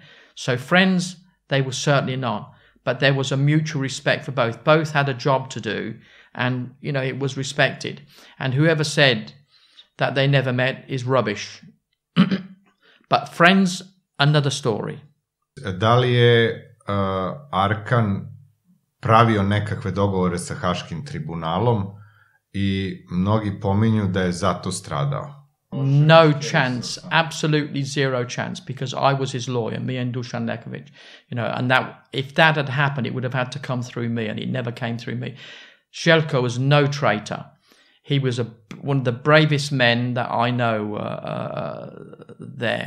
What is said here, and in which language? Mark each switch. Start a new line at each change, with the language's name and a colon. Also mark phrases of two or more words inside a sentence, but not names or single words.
English: So friends, they were certainly not, but there was a mutual respect for both. Both had a job to do, and it was respected. And whoever said that they never met is rubbish. But friends, another story.
Serbian: Da li je Arkan pravio nekakve dogovore sa Haškim tribunalom I mnogi pominju da je zato stradao?
English: No chance, absolutely zero chance, because I was his lawyer, me and Dusan Lekovic, and that if that had happened, it would have had to come through me, and it never came through me. Željko was no traitor. He was one of the bravest men that I know there.